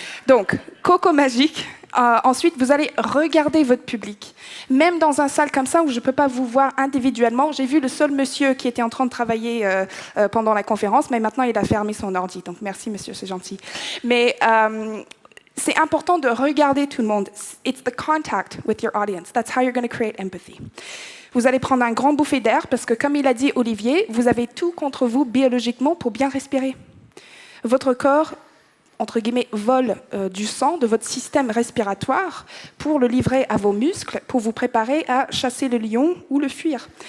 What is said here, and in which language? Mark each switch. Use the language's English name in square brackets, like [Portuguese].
[French] Donc, coco magique. Ensuite, vous allez regarder votre public. Même dans une salle comme ça où je ne peux pas vous voir individuellement, j'ai vu le seul monsieur qui était en train de travailler pendant la conférence, mais maintenant il a fermé son ordi. Donc merci monsieur, c'est gentil. Mais c'est important de regarder tout le monde. [English] It's the contact with your audience. That's how you're going to create empathy. [French] Vous allez prendre un grand bouffée d'air parce que, comme il a dit Olivier, vous avez tout contre vous biologiquement pour bien respirer. Votre corps, entre guillemets, vole du sang de votre système respiratoire pour le livrer à vos muscles, pour vous préparer à chasser le lion ou le fuir.